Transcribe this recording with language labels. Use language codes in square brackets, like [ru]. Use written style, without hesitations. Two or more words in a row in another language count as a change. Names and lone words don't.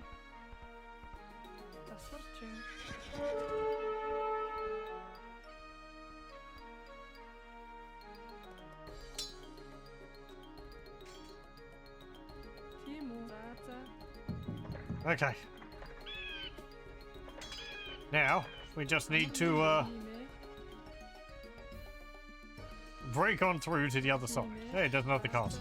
[mn] За сурчин. Тийм үү. За за. [en] Okay. Now, we just need to [mn] Тийм ээ. [en] break on through to the other side. Hey, there's another castle.